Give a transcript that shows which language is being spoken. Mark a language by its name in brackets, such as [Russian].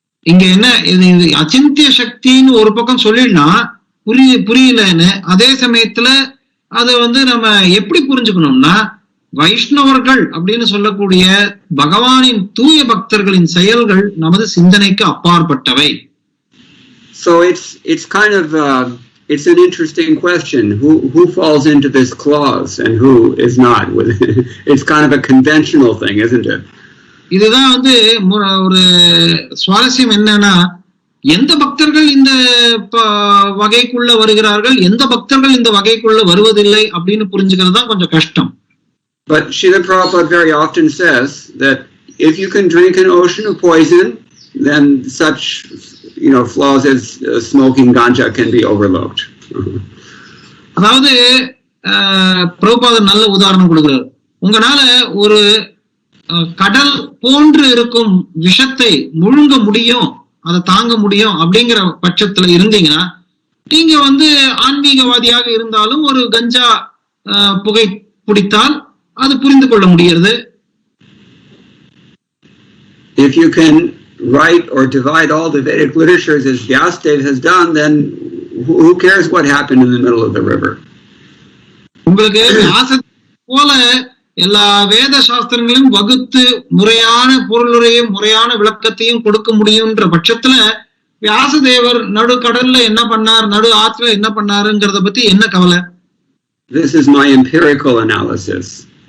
[Tamil] இங்க என்ன இது அச்சிந்திய சக்தின்னு ஒரு பக்கம் சொல்லிடலாம், புரியலன்னு. அதே சமயத்துல அது நம்ம எப்படி புரிஞ்சுக்கணும்னா, வைஷ்ணவர்கள் அப்படின்னு சொல்லக்கூடிய பகவானின் தூய பக்தர்களின் செயல்கள் நமது சிந்தனைக்கு அப்பாற்பட்டவை. [English] So it's kind of it's an interesting question. Who falls into this clause and who is not? It's kind of a conventional thing, isn't it? [Tamil] இதுதான் ஒரு சுவாரஸ்யம் என்னன்னா, எந்த பக்தர்கள் இந்த வகைக்குள்ள வருகிறார்கள், எந்த பக்தர்கள் இந்த வகைக்குள்ள வருவதில்லை அப்படின்னு புரிஞ்சுக்கிறது தான் கொஞ்சம் கஷ்டம். [English] But Srila Prabhupada very often says that if you can drink an ocean of poison, then such flaws as smoking ganja can be overlooked. [Tamil] அதாவது பிரபுபாதர் நல்ல உதாரணம் கொடுக்கிறார். உங்களால ஒரு கடல் போன்று இருக்கும் விஷத்தை முழுங்க முடியும், அதை தாங்க முடியும் அப்படிங்கிற பட்சத்துல இருந்தீங்கன்னா, நீங்க ஆன்மீகவாதியாக இருந்தாலும் ஒரு கஞ்சா புகை பிடித்தால் அது புரிந்து கொள்ள முடியாது. [English] If you can write or divide all the Vedic literatures as Vyasadeva has done, then who cares what happened in the middle of the river? [Tamil] உங்களுக்கு போல எல்லா வேத சாஸ்திரங்களையும் வகுத்து முறையான பொருளுரையும் முறையான விளக்கத்தையும் கொடுக்க முடியும்ன்ற பட்சத்துல வியாசதேவர் நடுக்கடல்ல என்ன பண்ணார், நடு ஆற்றுல என்ன பண்ணாருங்கிறத பத்தி என்ன கவலை? [English] This is my empirical analysis.